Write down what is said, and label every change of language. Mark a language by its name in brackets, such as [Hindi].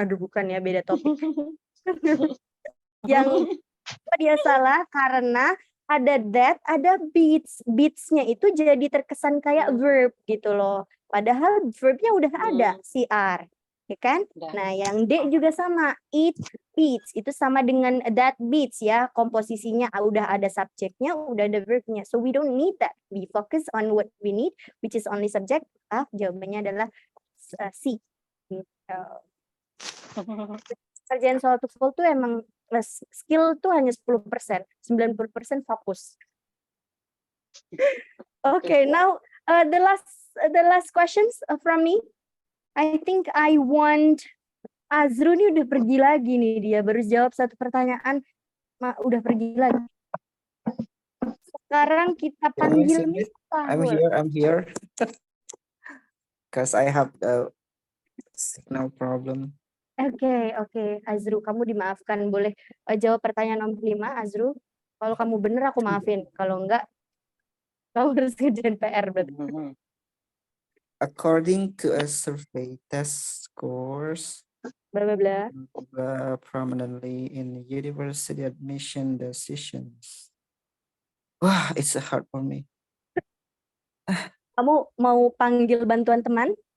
[Indonesian] Aduh bukan ya, beda topik. Yang dia salah karena ada that, ada beats. Beats-nya itu jadi terkesan kayak verb gitu loh. Padahal verbnya udah ada, CR. Ya kan? Nah, yang D juga sama. It beats. Itu sama dengan that beats ya. Komposisinya udah ada subjeknya, udah ada verbnya. [English] So we don't need that. We focus on what we need, which is only subject. [Indonesian] Jawabannya adalah C. Gitu. Kerjaan soal TOEFL tuh emang skill tuh hanya 10%, 90% fokus. [English] Okay, now the last questions from me. I think I want [Indonesian] Azru nih udah pergi lagi nih, dia baru jawab satu pertanyaan, udah pergi lagi. Sekarang kita panggil Miftahul. [English] I'm here. Because I have a signal problem. [Indonesian] Oke, Azru, kamu dimaafkan. Boleh jawab pertanyaan nomor 5, Azru. Kalau kamu bener aku maafin. Kalau enggak, kamu harus kerjain PR berarti. [English] According to a survey, test scores blah blah blah prominently in university admission decisions. Wah, it's hard for me. [Indonesian] Kamu mau panggil bantuan teman?